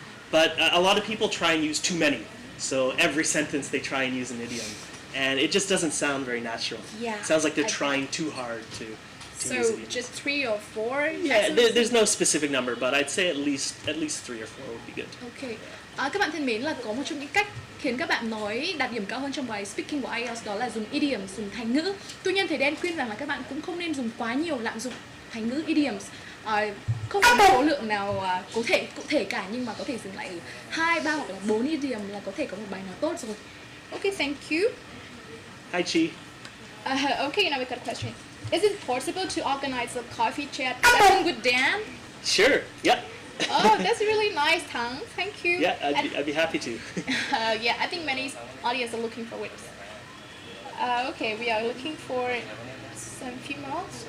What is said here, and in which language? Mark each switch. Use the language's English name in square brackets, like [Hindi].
[English] But a lot of people try and use too many. So every sentence they try and use an idiom, and it just doesn't sound very natural. Yeah. It sounds like they're trying too hard to So use idioms. just 3 or 4? Yeah, there's no specific number, but I'd say at least 3 or 4 would be good. Okay. [Vietnamese] Các bạn thân mến, là có một trong những cách khiến các bạn nói đạt điểm cao hơn trong bài speaking của IELTS, đó là dùng idiom, dùng thành ngữ. Tuy nhiên thầy Đen khuyên rằng là các bạn cũng không nên dùng quá nhiều, lạm dụng thành ngữ idioms. Không có số lượng nào cụ thể cả, nhưng mà có thể dừng lại ở 2, 3 hoặc là 4 idiom là có thể có một bài nói tốt rồi. [English] Okay, thank you. Hi, Chi. Okay, now we got a question. Is it possible to organize a coffee chat session with Dan? Sure. Yeah. Oh, that's really nice, Thăng. Thank you. Yeah, I'd be happy to. Yeah, I think many audience are looking for it. Okay, we are looking for some few more.